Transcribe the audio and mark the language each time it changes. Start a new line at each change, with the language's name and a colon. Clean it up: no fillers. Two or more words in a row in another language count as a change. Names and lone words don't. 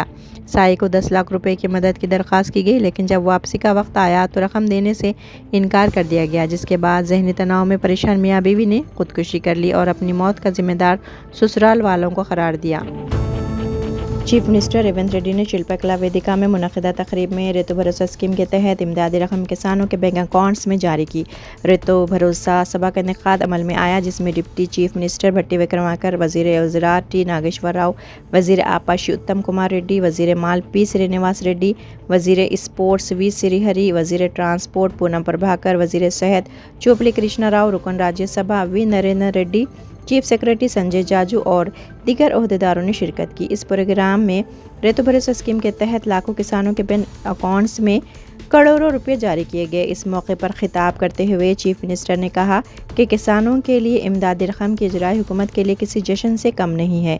Urdu: سائی کو 10 لاکھ روپے کی مدد کی درخواست کی گئی، لیکن جب واپسی کا وقت آیا تو رقم دینے سے انکار کر دیا گیا، جس کے بعد ذہنی تناؤ میں پریشان میاں بیوی نے خودکشی کر لی اور اپنی موت کا ذمہ دار سسرال والوں کو قرار دیا۔ چیف منسٹر ریونت ریڈی نے شلپا ویدیکا میں منعقدہ تقریب میں ریتو بھروسہ اسکیم کے تحت امدادی رقم کسانوں کے بینک اکاؤنٹس میں جاری کی۔ ریتو بھروسہ سبھا کا انعقاد عمل میں آیا، جس میں ڈپٹی چیف منسٹر بھٹی وکرمارکا، وزیر وزارت ٹی ناگیشور راؤ، وزیر آبپاشی اتم کمار ریڈی، وزیر مال پی سرینواس ریڈی، وزیر اسپورٹس وی سری ہری، وزیر ٹرانسپورٹ پونم پربھاکر، وزیر صحت چوپلی کرشنا راؤ، رکن راجیہ سبھا وی نریندر ریڈی، چیف سیکرٹری سنجے جاجو اور دیگر عہدیداروں نے شرکت کی۔ اس پروگرام میں ریتو بھروسہ اسکیم کے تحت لاکھوں کسانوں کے بینک اکاؤنٹس میں کروڑوں روپے جاری کیے گئے۔ اس موقع پر خطاب کرتے ہوئے چیف منسٹر نے کہا کہ کسانوں کے لیے امدادی رقم کی اجرائی حکومت کے لیے کسی جشن سے کم نہیں ہے۔